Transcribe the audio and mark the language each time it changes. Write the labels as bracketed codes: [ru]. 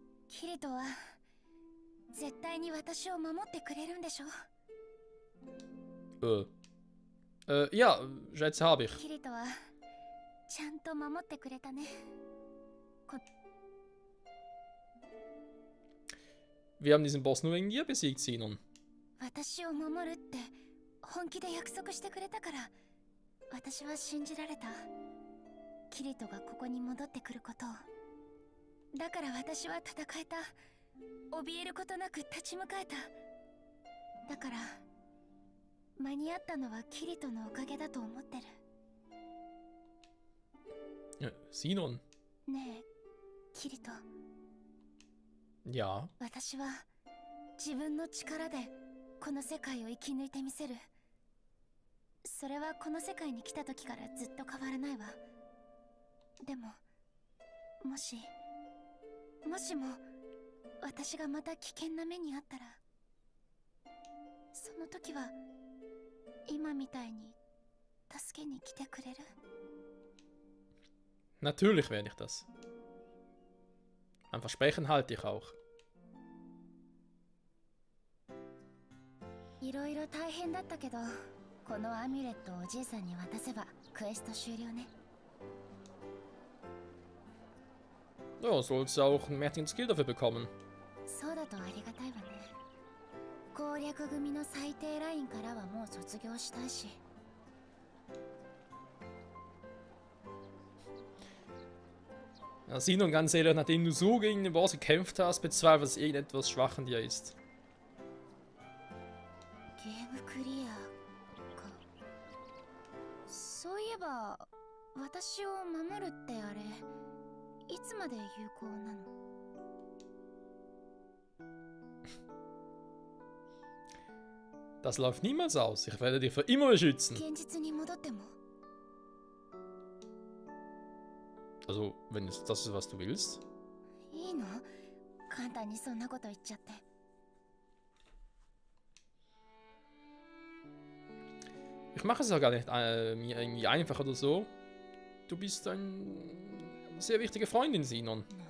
[ja] Kirito は絶対に私を守ってくれるんでしょ? [de] Ja, Schätze habe ich. [ja] Kirito はちゃんと守ってくれたね。 [de] Wir haben diesen Boss nur wegen dir besiegt, Sinon. [ja] 私を守るって本気で約束してくれたから私は信じられた。キリトがここに戻ってくることを。だから私は戦えた。怯えることなく立ち向かえた。だから間に合ったのはキリトのおかげだと思ってる。 [de] Sinon. [ja] ねえ、キリト。 [de] Ja. [ja] 私は自分の力でこの世界を生き抜いてみせる。それはこの世界に来た時からずっと変わらないわ。でも、もしも私がまた危険な目にあったら、その時は今みたいに助けに来てくれる？ [de] Natürlich werde ich das. Ein Versprechen halte ich auch. [ja] いろいろ大変だったけど、このアミュレットをおじいさんに渡せばクエスト終了ね。 [de] Ja, sollst du auch einen mächtigen Skill dafür bekommen. [ja] そうだとありがたいわね。攻略組の最低ラインからはもう卒業したいし。 [de] Ja, Sinon, ganz ehrlich, nachdem du so gegen den Boss gekämpft hast, bezweifle, dass irgendetwas schwach an dir ist. [ja] ゲームクリアか。そういえば私を守るってあれいつまで有効なの？ [de] Das läuft niemals aus. Ich werde dich für immer beschützen. [ja] 現実に戻っても [de] Also, wenn es das ist, was du willst. [ja] いいの？簡単にそんなこと言っちゃって。 [de] Ich mache es ja gar nicht mir irgendwie einfach oder so. Du bist eine sehr wichtige Freundin, Sinon.